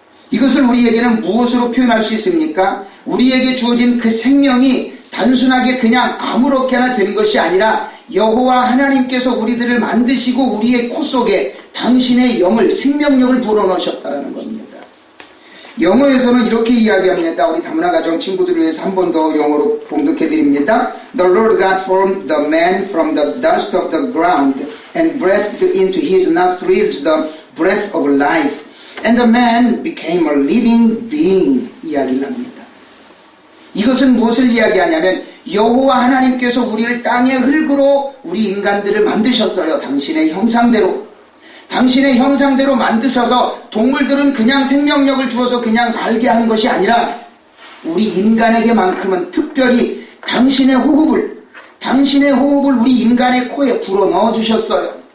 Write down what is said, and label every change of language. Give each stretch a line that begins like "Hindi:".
Korean: 이것을 우리에게는 무엇으로 표현할 수 있습니까? 우리에게 주어진 그 생명이 단순하게 그냥 아무렇게나 된 것이 아니라 여호와 하나님께서 우리들을 만드시고 우리의 코 속에 당신의 영을 생명력을 불어넣으셨다는 겁니다. 영어에서는 이렇게 이야기합니다. 우리 다문화 가정 친구들을 위해서 한 번 더 영어로 봉독해 드립니다.
English: The Lord God formed the man from the dust of the ground and breathed into his nostrils the breath of life. And the man became a living being.
Korean: 이야기를 합니다. 이것은 무엇을 이야기하냐면 여호와 하나님께서 우리를 땅의 흙으로 우리 인간들을 만드셨어요. 당신의 형상대로. 당신의 형상대로 만드셔서 동물들은 그냥 생명력을 주어서 그냥 살게 한 것이 아니라 우리 인간에게만큼은 특별히 당신의 호흡을 우리 인간의 코에 불어넣어 주셨어요.